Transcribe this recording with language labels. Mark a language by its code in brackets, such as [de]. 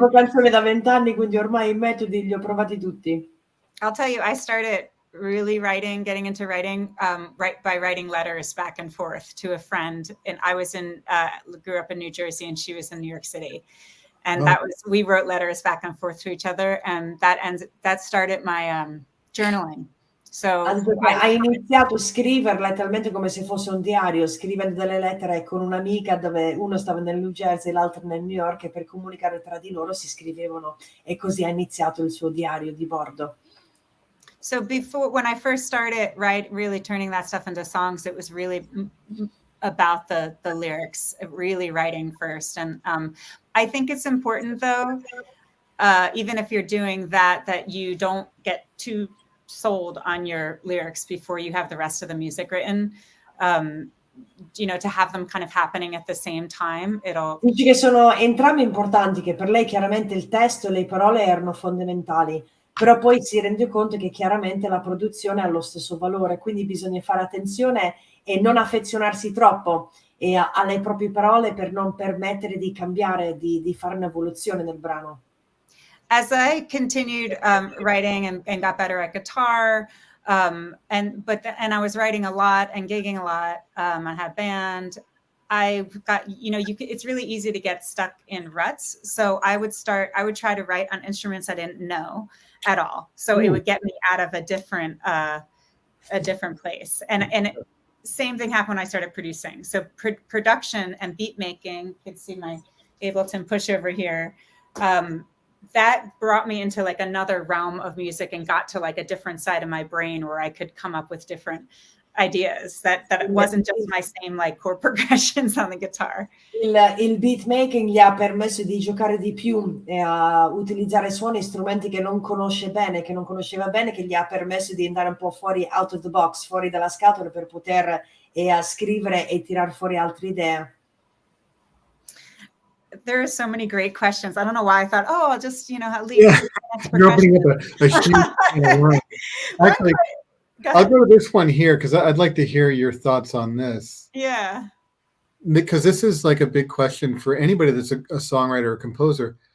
[it] scrivo canzoni da 20 anni, quindi ormai i metodi li ho provati tutti. [en] I'll tell you, I started really getting into writing, by writing letters back and forth to a friend. And I grew up in New Jersey, and she was in New York City. And we wrote letters back and forth to each other. And that started my journaling. So [it] hai iniziato a scriverla letteralmente come se fosse un diario, scrivendo delle lettere con un'amica dove uno stava nel New Jersey e l'altro nel New York, e per comunicare tra di loro si scrivevano, e così ha iniziato il suo diario di bordo. [en] So when I first started really turning that stuff into songs, it was really about the lyrics, really writing first. And I think it's important though, even if you're doing that you don't get too sold on your lyrics before you have the rest of the music written, to have them kind of happening at the same time. [it] Dici che sono entrambi importanti, che per lei chiaramente il testo e le parole erano fondamentali, però poi si rende conto che chiaramente la produzione ha lo stesso valore, quindi bisogna fare attenzione e non affezionarsi troppo alle proprie parole per non permettere di cambiare, di fare un'evoluzione nel brano. [en] As I continued writing and got better at guitar, and I was writing a lot and gigging a lot, I had a band, I've got, it's really easy to get stuck in ruts. So I would try to write on instruments I didn't know at all. So it would get me out of a different place. And same thing happened when I started producing. So production and beat making, you can see my Ableton push over here. That brought me into like another realm of music and got to like a different side of my brain where I could come up with different ideas that it wasn't just my same like chord progressions on the guitar. [it] Il beat making gli ha permesso di giocare di più e a utilizzare suoni e strumenti che non conosce bene, che non conosceva bene, che gli ha permesso di andare un po' fuori [en] out of the box, [it] fuori dalla scatola per poter scrivere e tirar fuori altre idee. [en] There are so many great questions. I don't know why I thought, I'll just, leave. Yeah. You're opening up a huge Actually, I'll go to this one here because I'd like to hear your thoughts on this. Yeah. Because this is like a big question for anybody that's a songwriter or composer.